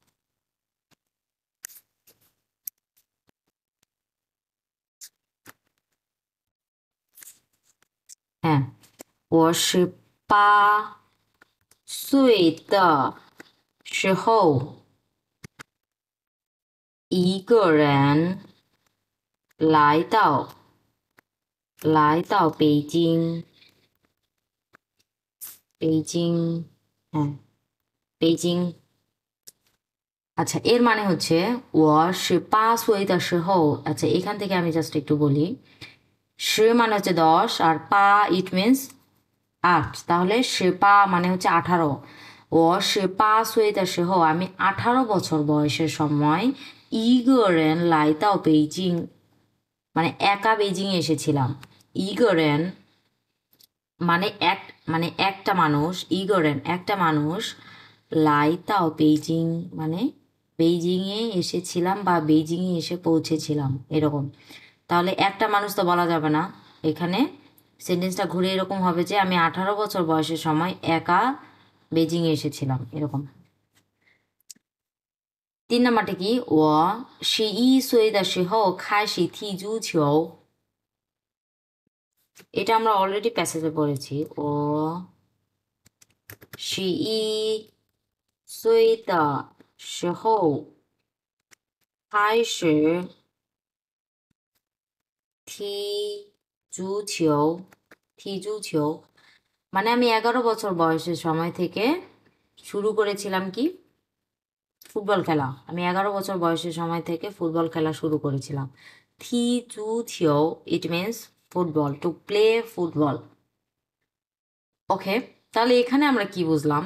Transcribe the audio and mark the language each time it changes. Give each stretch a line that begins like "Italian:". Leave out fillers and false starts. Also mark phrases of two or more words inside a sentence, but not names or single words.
Chinese: হ্যাঁ, 我18岁的时候一个人来到北京。হ্যাঁ, 北京।
Bangla: আচ্ছা, এর মানে হচ্ছে
Chinese: 我18岁的时候,
Bangla: আচ্ছা এখান থেকে আমি জাস্ট একটু বলি। মানে হচ্ছে 10 আর পা
English: it means
Bangla: 8, তাহলে 18 মানে হচ্ছে 18।
Chinese: 我18岁的时候
Bangla: আমি 18 বছর বয়সের সময়
Chinese: 一个人来到北京,
Bangla: মানে একা বেজিং এসেছিলাম।
Chinese: 一个人
Bangla: মানে এক, মানে একটা মানুষ, ইগরেন একটা মানুষ,
Chinese: 来到北京
Bangla: মানে বেইজিংয়ে এসেছিলাম বা বেইজিংয়ে এসে পৌঁছেছিলাম, এরকম। তাহলে একটা মানুষ তো বলা যাবে না এখানে, সেন্টেন্সটা ঘুরে এরকম হবে যে আমি 18 বছর বয়সের সময় একা বেজিংয়ে এসেছিলাম, এরকম। 3 নম্বরটা কি,
Chinese: 我11岁的时候开始踢足球।
Bangla: এটা আমরা অলরেডি প্যাসেজে পড়েছি।
Chinese: 我11岁的时候开始踢足球।
Bangla: মানে আমি 11 বছর বয়সের সময় থেকে শুরু করেছিলাম কি, ফুটবল খেলা। আমি 11 বছর বয়সের সময় থেকে ফুটবল খেলা শুরু করেছিলাম।
Chinese: 踢足球
English: it means
Bangla: ফুটবল,
English: to play football.
Bangla: ওকে, তাহলে এখানে আমরা কি বুঝলাম?